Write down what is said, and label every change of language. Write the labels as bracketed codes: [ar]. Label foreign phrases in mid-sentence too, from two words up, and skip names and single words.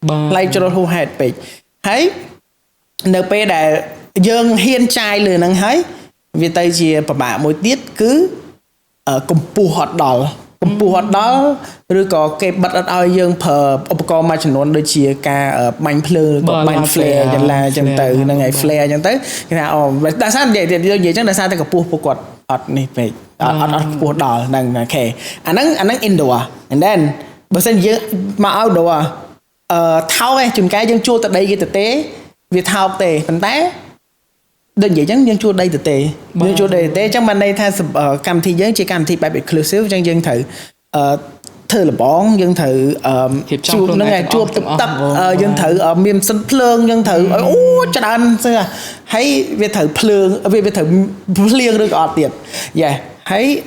[km] ហើយនៅពេលដែលយើងហ៊ានចាយលើហ្នឹងហើយវាទៅជាពិបាកមួយទៀតគឺកម្ពស់អត់ដល់ឬក៏គេបិទអត់ឲ្យយើងប្រើឧបករណ៍មួយចំនួនដូចជា ការបាញ់ភ្លើងក៏បាញ់ flare យ៉ាងឡាអញ្ចឹងទៅហ្នឹងហើយ flare អញ្ចឹងទៅគេថាដោយសារនិយាយអញ្ចឹងដោយសារតែកម្ពស់ពួកគាត់អត់ នេះពេកអត់ខ្ពស់ដល់ហ្នឹងអូខេអាហ្នឹង [en] indoor and then [km] បើសិនយើងមក outdoor ថោកឯង ជួនកាលយើងជួលទៅដីគេទៅទេវាថោកទេប៉ុន្តែដូចនិយាយអញ្ចឹងយើងជួលដីទៅទេអញ្ចឹងបានន័យថាកម្មវិធីយើងជាកម្មវិធីបែប exclusive អញ្ចឹងយើងត្រូវធ្វើលបងយើងត្រូវជួបនឹងជួបទឹកយើងត្រូវមានសិនភ្លើងយើងត្រូវអូច្រើនស្អីហើយវាត្រូវភ្លើងវាត្រូវភ្លៀងឬក៏អត់ទៀតហើយ